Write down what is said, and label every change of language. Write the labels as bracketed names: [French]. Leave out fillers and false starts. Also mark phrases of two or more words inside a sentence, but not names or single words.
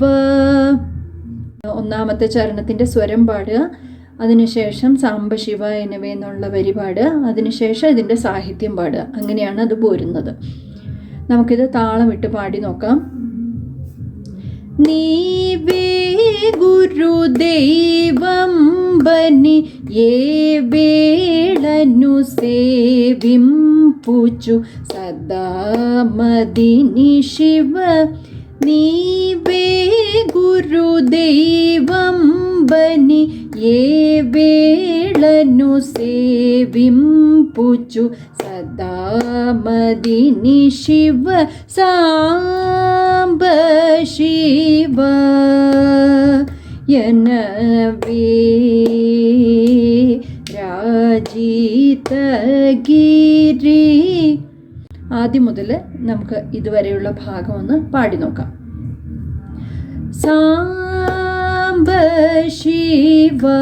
[Malayalam] ഒന്നാമത്തെ ചരണത്തിൻ്റെ സ്വരം പാടുക, അതിനുശേഷം [Telugu] సాంబ శివ ఎన్నవే [Malayalam] എന്നുള്ള വരി പാടുക, അതിനുശേഷം ഇതിൻ്റെ സാഹിത്യം പാടുക. അങ്ങനെയാണ് അത് പോരുന്നത്. നമുക്കിത് താളമിട്ട് പാടി നോക്കാം. [Telugu] నీవే గురుదైవం బని ఏ వేళను సేవింపుచు పూచ్చు సదా మదిని శివ నీవే గురుదైవం బని ఏ వేళను సేవింపుచు సదా మదిని శివ సాంబ శివ యనవే രാജിതഗിരി. [Malayalam] ആദ്യം മുതൽ നമുക്ക് ഇതുവരെയുള്ള ഭാഗം ഒന്ന് പാടി നോക്കാം. [Telugu] సాంబ శివ